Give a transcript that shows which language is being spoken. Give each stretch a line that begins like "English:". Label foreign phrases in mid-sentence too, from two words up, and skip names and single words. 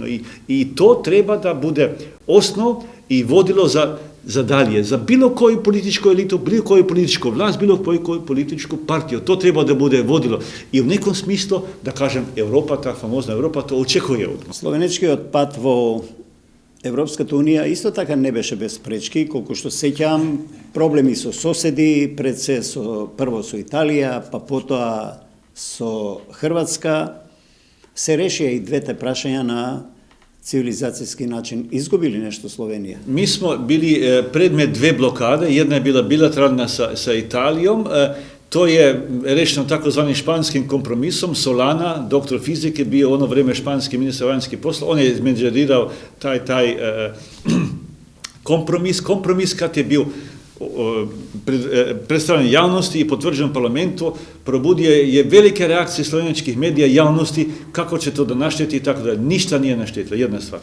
Serbian: I to treba da bude osnov i vodilo za dalje, za bilo koju političku elitu, bilo koju političku vlast, bilo koju političku partiju. To treba da bude vodilo. I u nekom smislu, da kažem, Evropa, ta famozna Evropa, to očekuje od nas.
Macedonian: Словенечки отпад во Европската унија isto така не беше без пречки, колку што сеќам проблеми со соседи, пред се прво со Италија, па потоа со Хрватска, се решија и двете прашања на цивилизацијски начин. Изгубили нешто Словенија?
Serbian: Mi smo bili predmet dve blokade, jedna je bila bilateralna sa Italijom, to je rešeno takozvanim španskim kompromisom. Solana, doktor fizike, bio ono vreme španski ministar vanjskih poslova, on je izmenđerirao taj kompromis kad je bio predstavljen javnosti i potvrđen parlamentu, probudio je velike reakcije slovenjačkih medija javnosti kako će to da našteti i tako da ništa nije naštetilo, jedna stvar.